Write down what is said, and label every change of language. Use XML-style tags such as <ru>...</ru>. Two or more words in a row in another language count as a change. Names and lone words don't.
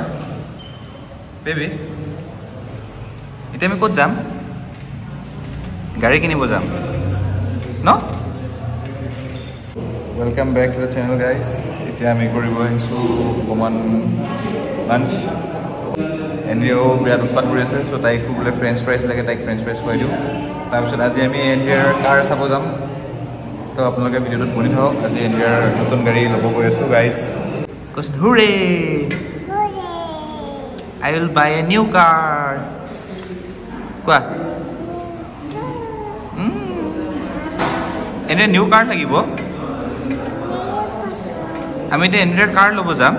<as>Baby, এতিয়া আমি ক'ত যাম. গাড়ী কিনিব যাম. No?</as> <en>Welcome back to the channel, guys.</en> <as>এতিয়া আমি কৰিব আহিছোঁ অমান lunch. Andrea বিৰাট উৎপাত কৰি আছে, so তাইক কু বোলে</as> <en>french fries</en> <as>লাগে, তাইক</as> <en>french fries</en> <as>খুৱাই দিওঁ. তাৰ পিছত আজি আমি Andrea car চাব যাম। তেন্তে আপোনালোকে ভিডিঅ'টো বনাই থাকক. আজি Andrea নতুন গাড়ী ল'ব কৰি আছোঁ, guys.</as> <en>Cause hooray! I will buy a new car.</en> <as>Kwa? Andrea</as> <en>new car</en> <as>লাগিব? Ami te Andrea car lobo jam.</as>